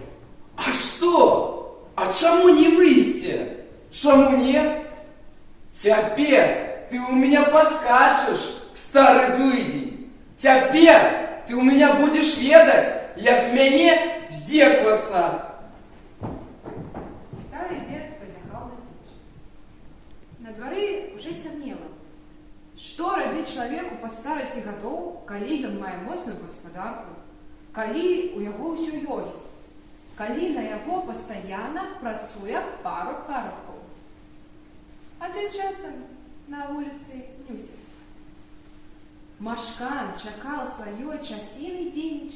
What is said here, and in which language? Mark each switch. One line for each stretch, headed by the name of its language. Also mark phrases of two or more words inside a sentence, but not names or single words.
Belarusian: А што? А чаму не выйсці? Чаму не? Цяпер ты ў меня паскачаш, стары злыдзень. Цяпер ты ў меня будзеш ведаць, як з мяне здзеквацца.
Russian: Старый дед позяхал на печь. На дворы уже стемнело. Что робить человеку под старости годов,
Belarusian: калі ён мае моцную гаспадарку, калі у яго ўсё ёсць, калі на яго пастаянна працуе пару парабкоў. А тым часам на вуліцы Нюсіс. Машкан чакаў сваёй часіны дзейнічаць.